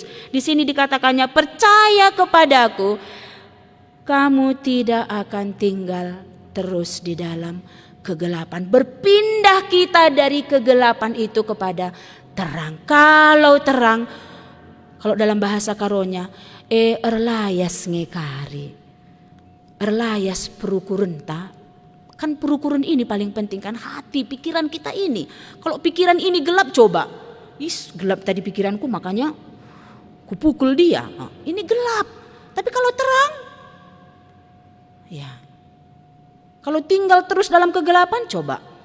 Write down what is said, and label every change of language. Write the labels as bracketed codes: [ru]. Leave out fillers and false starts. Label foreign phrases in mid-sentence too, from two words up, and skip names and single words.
[id] Di sini dikatakannya, "Percaya kepadaku, kamu tidak akan tinggal terus di dalam kegelapan." Berpindah kita dari kegelapan itu kepada terang. Kalau terang, kalau dalam bahasa Karonya, [btx] erlayas ngekari. Erlayas perukurenta. [id] Kan perukuran ini paling penting kan, hati, pikiran kita ini. Kalau pikiran ini gelap, coba. Gelap tadi pikiranku, makanya kupukul dia. Ini gelap. Tapi kalau terang, ya. Kalau tinggal terus dalam kegelapan, coba.